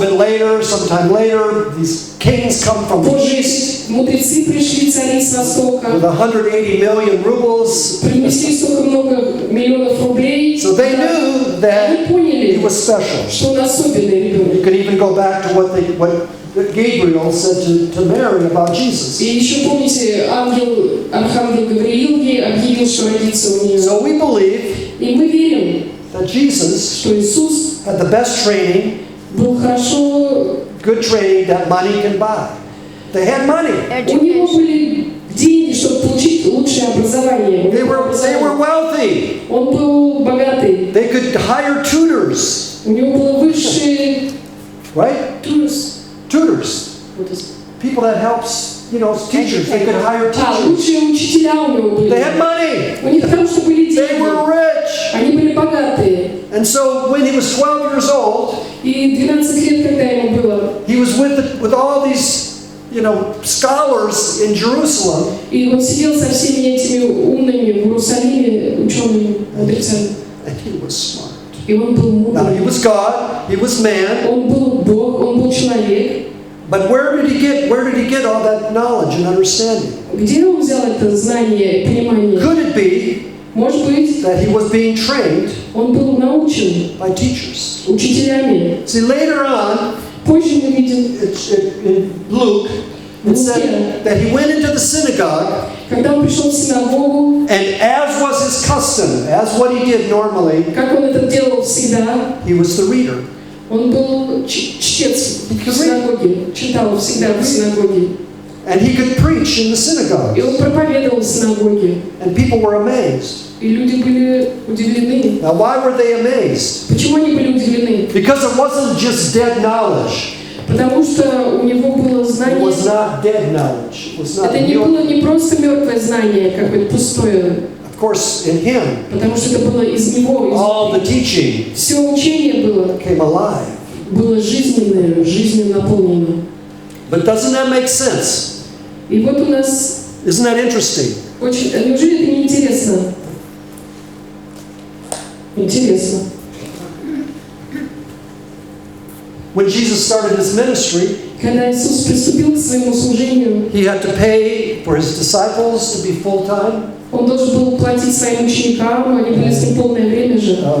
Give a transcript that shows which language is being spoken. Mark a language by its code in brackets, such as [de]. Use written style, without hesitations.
[en] bit later, sometime later, these kings come from the [ru] Позже [en] east [ru] мудрецы пришли, цари с востока, [en] with 180 million rubles. [ru] принесли столько много миллионов рублей. [en] So they knew [ru] Они [en] that he [ru] поняли, [en] was special. [ru] что он особенный [en] You [ru] ребенок. [en] could even go back to what Gabriel said to Mary about Jesus. [ru] И еще помните, архангел Гавриил ей объявил, что родится у нее. [en] So we believe [ru] И мы верим, [en] that Jesus [ru] что Иисус [en] had the best training, [ru] был хорошо, [en] good training that money can buy. They had money. [ru] у него были деньги, чтобы получить лучшее образование. образование. [en] They were wealthy. [ru] Он был богатый. [en] They could hire tutors, [ru] У него было высшие [en] right? Tutors. People that helps, teachers. They could hire teachers. [ru] Лучшие учителя у него были. [en] They had money. [ru] У них потому что были [en] They were [ru] деньги. [en] rich. [ru] Они были bogатые. [en] And so when he was 12 years old, [ru] И 12 лет, когда ему было, [en] he was with all these, scholars in Jerusalem. [ru] и он сидел со всеми этими умными в Иерусалиме учеными, мудрецами. [en] And he was smart. [ru] И он был [en] Now, he [ru] мудрый. [en] was God, he was man, [ru] Он был Бог, он был человек. [en] but where did he get all that knowledge and understanding? [ru] Где он взял это знание и понимание? [en] Could it be [ru] Может быть, [en] that he was being trained [ru] он был научен [en] by teachers? [ru] учителями. [en] See, later on, [ru] Позже мы видим, [en] in Luke, it said that he went into the synagogue, [ru] когда он пришел в синагогу, [en] and as was his custom, as what he did normally, [ru] как он это делал всегда, [en] he was the reader. [ru] он был чтец в синагоге, читал всегда в синагоге. [en] And he could preach in the [ru] И [en] synagogue. [ru] он проповедовал в синагоге. [en] And people were amazed. [ru] И люди были удивлены. [en] Now, why were they amazed? [ru] Почему они были удивлены? [en] Because it wasn't just dead knowledge. [ru] Потому что у него было [en] It [ru] знание. [en] was not dead knowledge. It was not [ru] Это не было не просто мертвое знание, какое-то пустое. [en] Of course, in him, [ru] Потому что это было из него. [en] all the teaching [ru] Все учение было [en] came alive. [ru] жизненное, жизнью наполнено. [en] But doesn't that make sense? [ru] И вот у нас [en] Isn't that interesting? [ru] очень... Неужели это не интересно? Интересно. [en] When Jesus started his ministry, [ru] Когда Иисус приступил к своему служению, [en] he had to pay for his disciples to be full-time. [ru] он должен был платить своим ученикам, они были с ним полное время же.